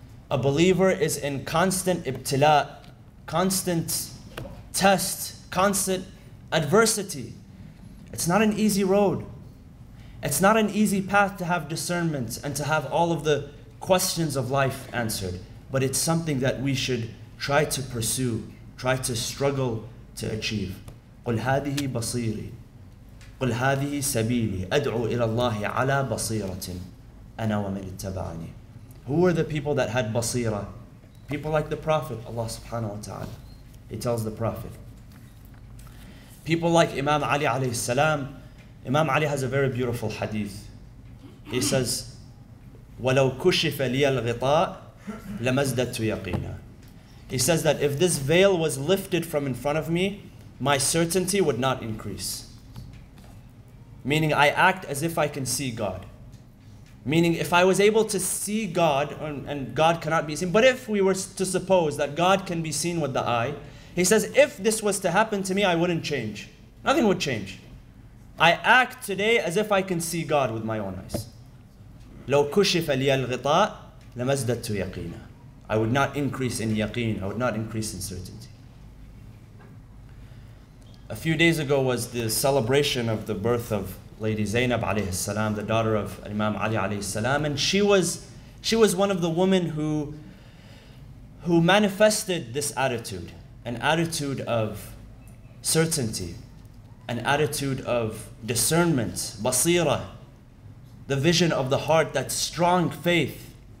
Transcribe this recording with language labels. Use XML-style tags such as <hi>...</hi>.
<en>A believer is in constant ibtila, constant test, constant adversity. It's not an easy road. It's not an easy path to have discernment and to have all of the questions of life answered. But it's something that we should try to pursue, try to struggle to achieve.</en> <ar>قل هذه بصيري قل هذه سبيلي أدعو إلى الله على بصيرة أنا ومن اتبعني.</ar> <en>Who were the people that had basira? People like the Prophet, Allah subhanahu wa ta'ala. He tells the Prophet. People like Imam Ali alayhi salam. Imam Ali has a very beautiful hadith. He says,</en> <ar>وَلَوْ كُشِفَ لِيَ الْغِطَاء لَمَزْدَدْتُ يَقِينًا.</ar> <en>He says that if this veil was lifted from in front of me, my certainty would not increase. Meaning I act as if I can see God. Meaning if I was able to see God, and God cannot be seen, but if we were to suppose that God can be seen with the eye, he says if this was to happen to me, I wouldn't change. Nothing would change. I act today as if I can see God with my own eyes.</en> <ar>لو كشف لي الغطاء لمزددت يقينا.</ar> <en>I would not increase in yaqeen. I would not increase in certainty. A few days ago was the celebration of the birth of Lady Zainab alayhi salam, the daughter of Imam Ali alayhi salam, and she was one of the women who manifested this attitude, an attitude of certainty, an attitude of discernment, basira, the vision of the heart, that strong faith.</en>